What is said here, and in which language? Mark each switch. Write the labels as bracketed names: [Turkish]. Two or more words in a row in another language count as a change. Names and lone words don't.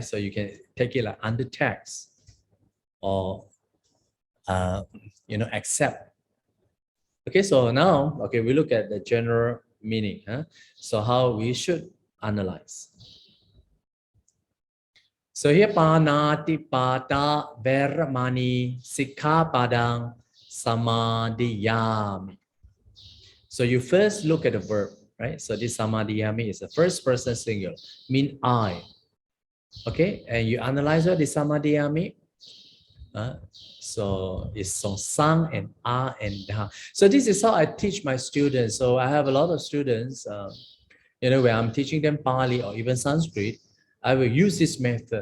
[English] So you can take it like under text, or accept. Okay, so now we look at the general meaning. So how we should analyze. So here [Pali] panatipata veramani sikkhapadang samadhiyami. [English] So you first look at the verb, right? So this samadhiyami is the first person singular, mean I. Okay, and you analyze what is samadhiyami. So it's from sang and a and da. So this is how I teach my students. So I have a lot of students, when I'm teaching them Pali or even Sanskrit, I will use this method.